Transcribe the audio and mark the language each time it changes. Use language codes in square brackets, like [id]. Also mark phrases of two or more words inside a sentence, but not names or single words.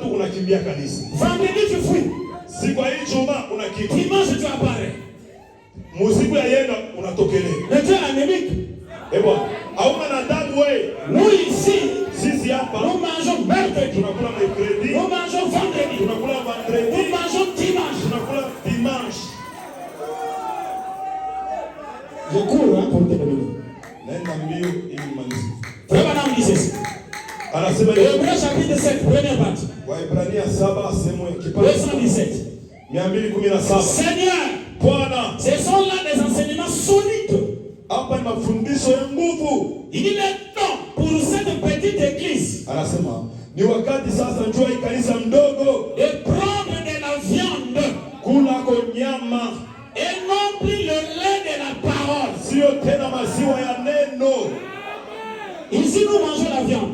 [sw] unakimbia kanisa. [fr] Vendredi tu fuis. [sw] Siku ya Ijumaa unakimbia. [fr] Dimanche tu apparais. [sw] Musiku ya yenda unatokelea. [fr] Le Dieu anémique. [sw] Ebo, hauna na damu wewe. [fr] Nous ici, [sw] Sisi hapa [fr] nous mangeons mercredi. [sw] tunakula mercredi. [fr] Nous mangeons vendredi. [sw] Tunakula vendredi. [fr] Nous mangeons dimanche. [sw] Tunakula dimanche. [fr] Je cours hein, pour terminer. [sw] Naenda mbio ili nimalize. [fr] Frère Branham dit ceci. [sw] Anasema [fr] Hébreux chapitre 7, première partie. [sw] Waebrania 7 sehemu kipande 217. 217. [fr] Seigneur, [sw] Bwana, [fr] ce sont là des enseignements solides. [sw] hapa ni mafundisho ya nguvu. [fr] Il est temps pour cette petite église [sw] Anasema ni wakati sasa njoo hii kanisa mdogo [fr] de prendre de la viande [sw] kula kwa nyama, [fr] et non plus le lait de la parole. [sw] sio tena maziwa ya neno. [fr] Ici nous mangeons la viande.